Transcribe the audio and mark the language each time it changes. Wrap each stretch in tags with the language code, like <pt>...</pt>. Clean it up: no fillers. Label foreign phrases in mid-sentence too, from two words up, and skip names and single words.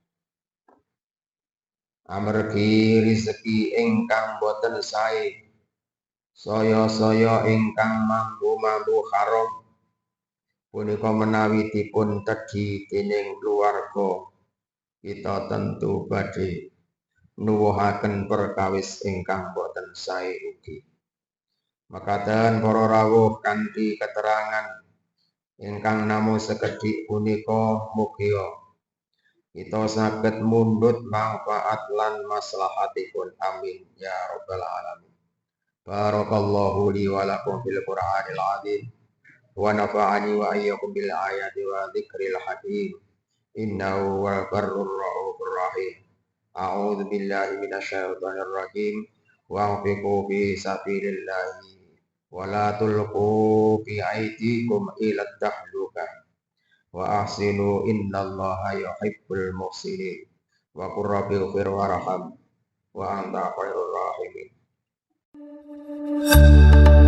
<jv>Amargi rezeki ingkang boten sae saya ingkang mambu haram punika menawi dipun tedhi dening keluarga kita tentu badhe nuwuhaken perkawis ingkang boten sae ugi. Makaten para rawuh kanthi keterangan ingkang namung sekedhik punika mugia kita saged mundhut manfaat lan maslahatipun.</jv> <ar>آمين يا رب العالمين. بارك الله لي ولكم في القرآن العظيم ونفعني وإياكم بالآيات والذكر الحكيم. إنه هو البر الرؤوف الرحيم. أعوذ بالله من الشيطان الرجيم. وأنفقوا في سبيل الله ولا تلقوا بأيديكم إلى التهلكة وأحسنوا إن الله يحب المحسنين. وقل رب اغفر وارحم وأنت خير الراحمين.</ar>